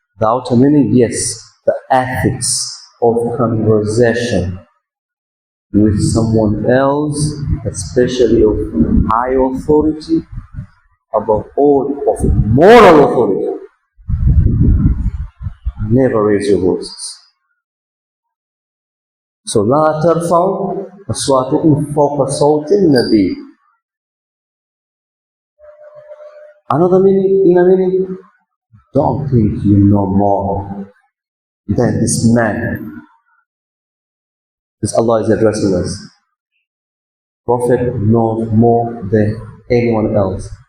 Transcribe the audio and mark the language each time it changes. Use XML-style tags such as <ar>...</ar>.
<en>The outer meaning, yes, the ethics of conversation with someone else, especially of high authority, above all of moral authority. Never raise your voices. So,</en> <ar>لا ترفعوا أصواتكم فوق صوت النبي.</ar> <en>Another meaning, inner meaning, don't think you know more than this man. This Allah is addressing us. Prophet knows more than anyone else.</en>